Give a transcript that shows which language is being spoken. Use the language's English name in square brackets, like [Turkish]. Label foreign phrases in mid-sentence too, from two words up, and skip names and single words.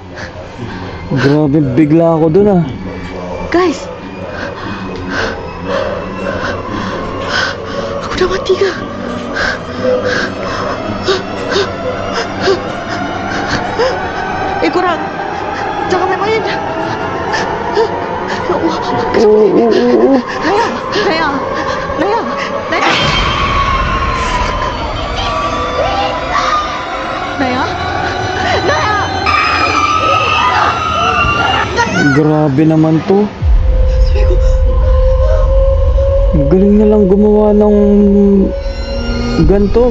[Filipino] Grabe, bigla ako dun ah. Guys. [Malay] Aku dah mati ke? Korang. Jangan main-main. Ya Allah. Naya. [Filipino] Grabe naman to. Galing na lang gumawa ng ganto.